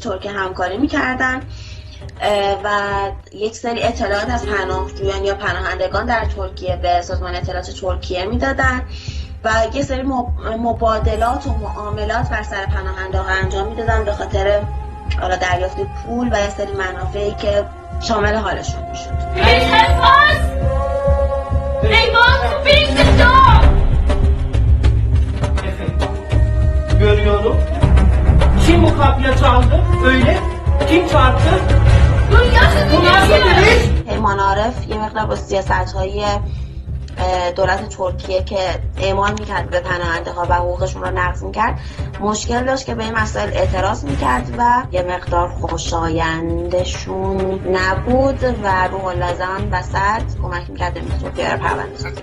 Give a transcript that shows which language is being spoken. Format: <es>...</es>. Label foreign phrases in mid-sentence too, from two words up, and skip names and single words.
<fa>ترکیه همکاری میکردن و یک سری اطلاعات از پناهجویان یا پناهندگان در ترکیه به سازمان اطلاعات ترکیه میدادن و یک سری مبادلات و معاملات بر سر پناهنده ها انجام میدادن به خاطر دریافت پول و یک سری منافعی که شامل حالشون میشد.</fa> <tr>Görüyorum. Kim bu kapıya çaldı? Öyle. Kim çarptı?</tr> <fa>پیمان عارف یه مقدار با سیاست‌های دولت ترکیه که اعمال میکرد به پناهنده ها و حقوقشون رو نقض میکرد مشکل داشت که به این مسائل اعتراض میکرد و یه مقدار خوشایندشون نبود و روح الله زن وسط کمک میکرد به ترکیه رو پرونده سازی.</fa>